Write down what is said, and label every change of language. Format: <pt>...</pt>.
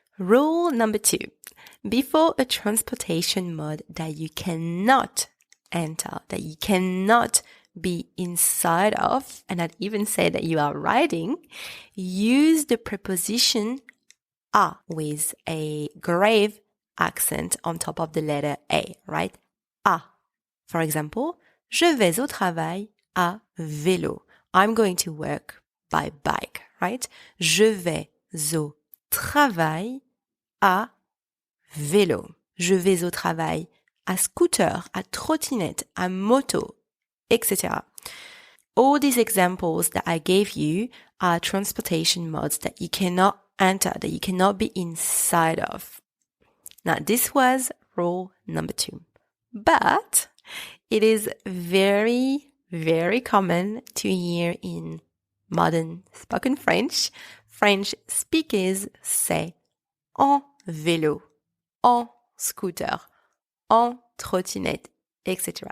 <en>Rule number two. Before a transportation mode that you cannot enter, that you cannot be inside of, and I'd even say that you are riding, use the preposition à with a grave accent on top of the letter A, right?</en> <fr>À.</fr> <en>For example,</en> <fr>je vais au travail à vélo.</fr> <en>I'm going to work by bike, right?</en> <fr>Je vais au travail à vélo. Je vais au travail à scooter, à trottinette, à moto, etc.</fr> <en>All these examples that I gave you are transportation modes that you cannot enter, that you cannot be inside of. Now, this was rule number two. But it is very, very common to hear in modern spoken French speakers say</en> <fr>en vélo, en scooter, en trottinette,</fr> <en>etc.</en>